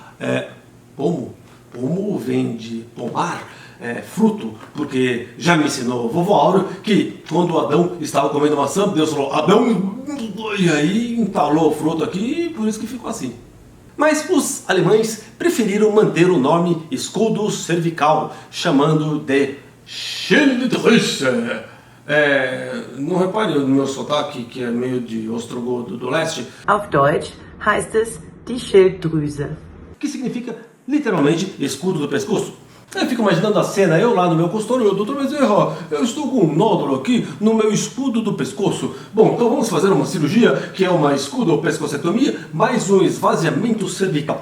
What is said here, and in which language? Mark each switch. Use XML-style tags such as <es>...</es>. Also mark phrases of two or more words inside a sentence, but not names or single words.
<pt>Pomo vem de pomar, fruto, porque já me ensinou o vovô Áureo que quando Adão estava comendo maçã, Deus falou, Adão, e aí entalou o fruto aqui e por isso que ficou assim. Mas os alemães preferiram manter o nome escudo cervical, chamando de Schildrüse. Não repare no meu sotaque, que é meio de ostrogodo do leste.</pt> <de>Auf Deutsch heißt es die Schilddrüse,</de> <pt>Que significa literalmente escudo do pescoço. Eu fico imaginando a cena, eu lá no meu consultório, doutor Bezerra, eu estou com um nódulo aqui no meu escudo do pescoço. Bom, então vamos fazer uma cirurgia, que é uma escudo-pescocectomia, mais um esvaziamento cervical.</pt>